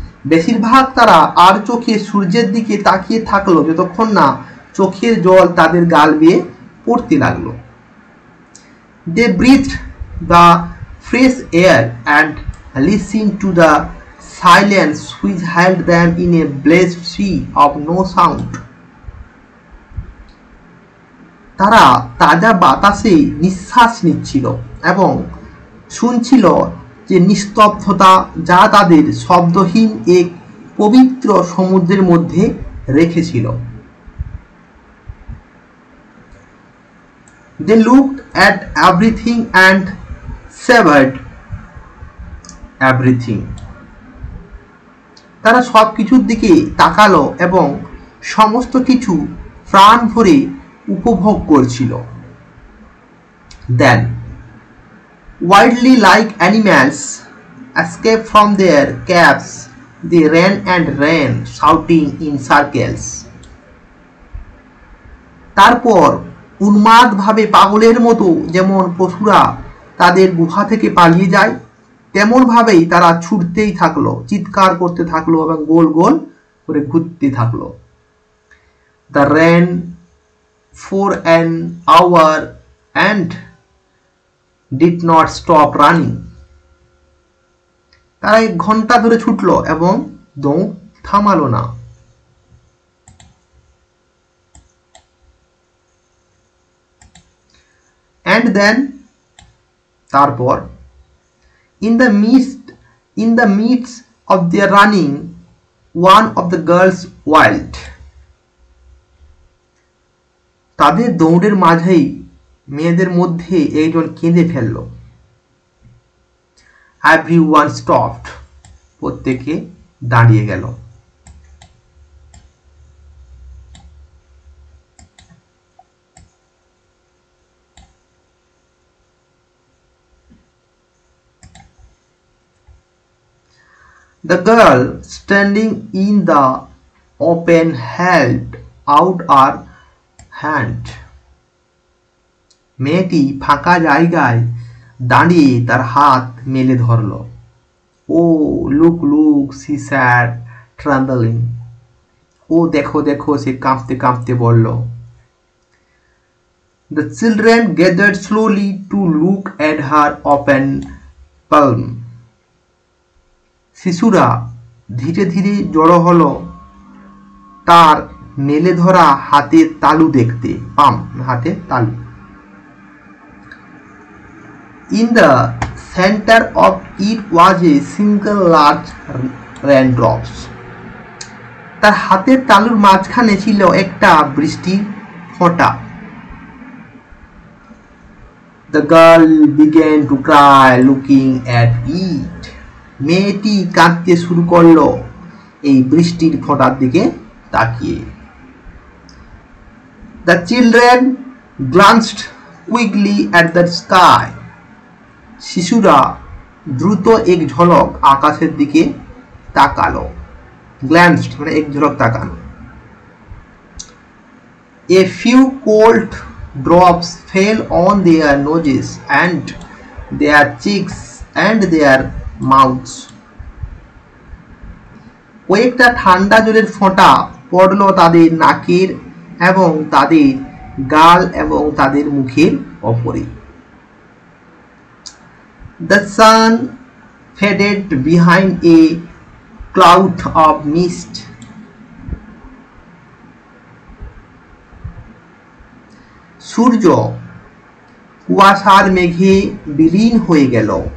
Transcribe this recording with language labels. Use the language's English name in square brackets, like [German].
[Bangla] বেশিরভাগ তারা আর চোখে সূর্যের দিকে তাকিয়ে থাকলো যতক্ষণ না চোখের জল তাদের গাল বেয়ে পড়তে লাগলো। [English] They breathed the fresh air and listened to the silence which held them in a blessed sea of no sound. [Bangla] তারা তাজা বাতাসে নিঃশ্বাস নিচ্ছিল এবং শুনছিল যে নিস্তব্ধতা যা তাদের শব্দহীন এক পবিত্র সমুদ্রের মধ্যে রেখেছিল। [English] They looked at everything and savored everything. [Bangla] তারা সব কিছুর দিকে তাকালো এবং সমস্ত কিছু প্রাণ ভরে উপভোগ করছিল। [English] Then, wildly like animals escaped from their caves, they ran and ran, shouting in circles. [Bangla] তারপর উন্মাদভাবে পাগলের মতো যেমন পশুরা তাদের গুহা থেকে পালিয়ে যায় তেমন ভাবেই তারা ছুটতেই থাকলো, চিৎকার করতে থাকলো এবং গোল গোল করে ঘুরতে থাকলো। [English] They ran for an hour and did not stop running. [Bangla] তারা 1 ঘন্টা ধরে ছুটলো এবং দৌড় থামালো না। [English] And then [Bangla] তারপর [English] in the midst of their running one of the girls wailed. [Bangla] তাদের দৌড়ের মাঝেই মেয়েদের মধ্যে একজন কেঁদে ফেলল। [English] Everyone stopped. [Bangla] প্রত্যেকে দাঁড়িয়ে গেল। [English] The girl standing in the open held out her hand. [Bangla] মেয়েটি ফাঁকা জায়গায় দাঁড়িয়ে তার হাত মেলে ধরল। [English] Oh, look, she said, trembling. [Bangla] ও দেখো দেখো, সে কাঁপতে কাঁপতে বলল। [English] The children gathered slowly to look at her open palm. [Bangla] শিশুরা ধীরে ধীরে জড়ো হলো তার মেলে ধরা হাতের তালু দেখতে, পাম হাতের তালু। [English] In the center of it was a single large raindrops. [Bangla] তার হাতের তালুর মাঝখানে ছিল একটা বৃষ্টির ফোঁটা। [English] The girl began to cry looking at it. [Bangla] মেয়েটি কাঁদতে শুরু করলো এই বৃষ্টির ফোঁটার দিকে তাকিয়ে। [English] The children glanced quickly at the sky. [Bangla] শিশুরা দ্রুত এক ঝলক আকাশের দিকে তাকালো। Glanced মানে এক ঝলক তাকানো। [English] A few cold drops fell on their noses and their cheeks and their mouths. [Bangla] কয়েকটা ঠান্ডা জলের ফোঁটা পড়ল তাদের নাকের এবং তাদের গাল এবং তাদের মুখের ওপরে। [English] The sun faded behind a cloud of mist. [Bangla] সূর্য কুয়াশার মেঘে বিলীন হয়ে গেল।